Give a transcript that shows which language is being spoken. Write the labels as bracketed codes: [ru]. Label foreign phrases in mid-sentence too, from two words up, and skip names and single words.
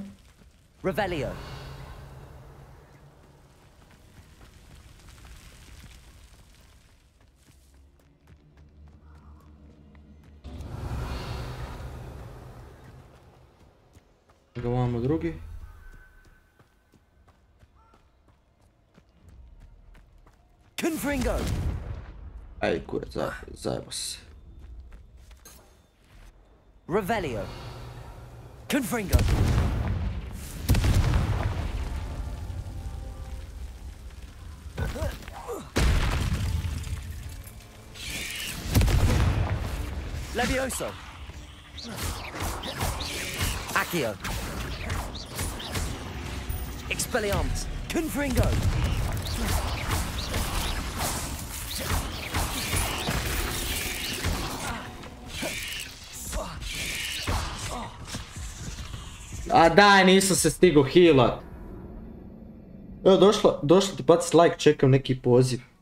[hr] Revelio. Ga vamo drugi. Confringo! Aj kurac, zajebo se. Revelio. Confringo. Levioso. Accio. Expelliarmus. Confringo. A daj, nisam se stigao healat. Evo, došla ti bacit like, čekam neki poziv.